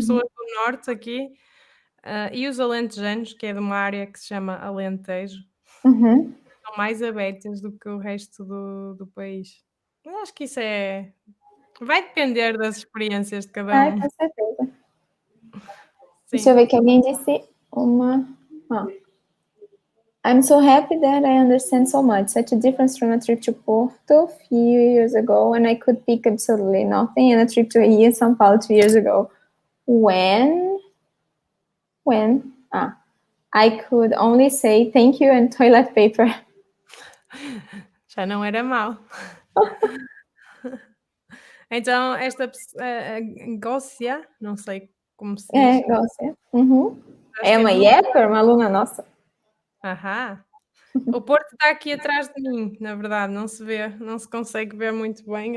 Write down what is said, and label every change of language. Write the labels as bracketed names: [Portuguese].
[Portuguese] pessoas do norte aqui, e os alentejanos, que é de uma área que se chama Alentejo, Uhum. são mais abertas do que o resto do país. Eu acho que isso vai depender das experiências de cada um. com certeza. Deixa eu ver que alguém disse uma. Ó. [English] I'm so happy that I understand so much. Such a difference from a trip to Porto a few years ago when I could pick absolutely nothing, and a trip to Rio, São Paulo 2 years ago. When? Ah. I could only say thank you and toilet paper. [Portuguese] Já não era mau. Então, Gócia, não sei como se diz. Gócia. Uhum. Acho É uma do... Yepper, uma aluna nossa. Aham. O Porto está aqui atrás de mim, na verdade, não se vê, não se consegue ver muito bem.